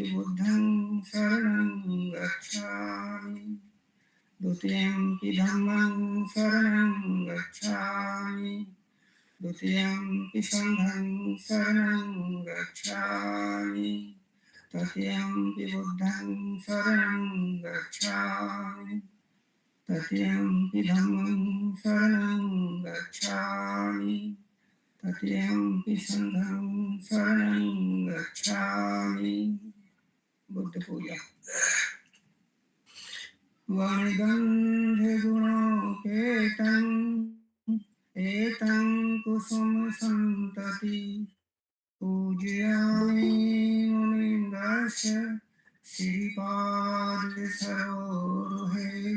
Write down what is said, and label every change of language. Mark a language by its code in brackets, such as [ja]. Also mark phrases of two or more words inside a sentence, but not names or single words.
[pi] बुद्धं शरणं गच्छामि, द्वितीयंपि धम्मं शरणं गच्छामि, द्वितीयंपि संघं शरणं गच्छामि, तृतीयंपि बुद्धं शरणं गच्छामि, तृतीयंपि धम्मं शरणं गच्छामि, तृतीयंपि संघं शरणं गच्छामि। बुद्ध पूजा। वणिगन्धगुणोपेतं एतं कुसुमसन्तति पूजयामि मुनिन्दस्य श्रीपादसरोरुहे।